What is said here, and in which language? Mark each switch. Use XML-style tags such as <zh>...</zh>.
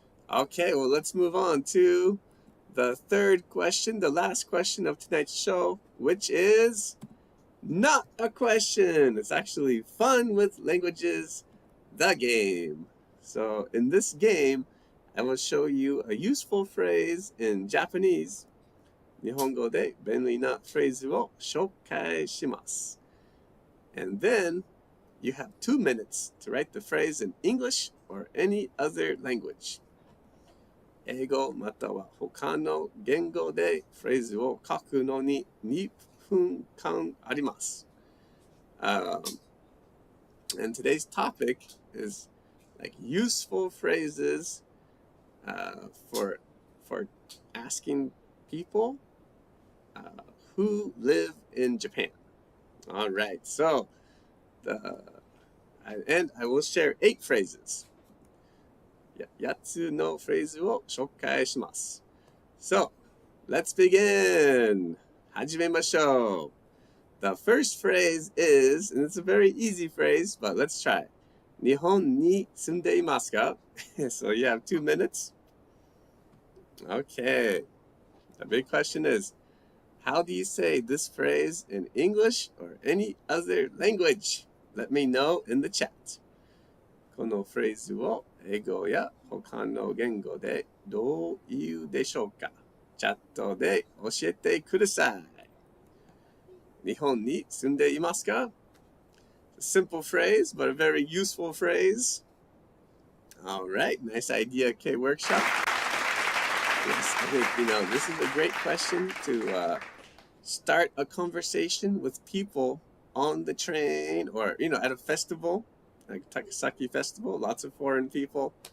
<en>Okay, well, let's move on to the third question, the last question of tonight's show, which is not a question. It's actually fun with languages, the game. So in this game, I will show you a useful phrase in Japanese.</en> <ja>日本語で便利なフレーズを紹介します。</ja> <en>And then you have 2 minutes to write the phrase in English or any other language.</en> <ja>英語または他の言語でフレーズを書くのに2分間あります。</ja> <en>And today's topic is like useful phrases for asking people who live in Japan. All right, so I will share 8 phrases.</en> <ja>8つのフレーズを紹介します。</ja> <en>So, let's begin!</en> <ja>始めましょう。</ja> <en>The first phrase is, and it's a very easy phrase, but let's try.</en> <ja>日本に住んでいますか?</ja> <en>So you have 2 minutes. Okay. The big question is, how do you say this phrase in English or any other language? Let me know in the chat.</en> <ja>このフレーズを英語や他の言語でどう言うでしょうか? チャットで教えてください。日本に住んでいますか?</ja> <en>A simple phrase, but a very useful phrase. All right, nice idea, K Workshop. Yes, I think, this is a great question to start a conversation with people on the train or, at a festival, like Takasaki Festival, lots of foreign people.</en>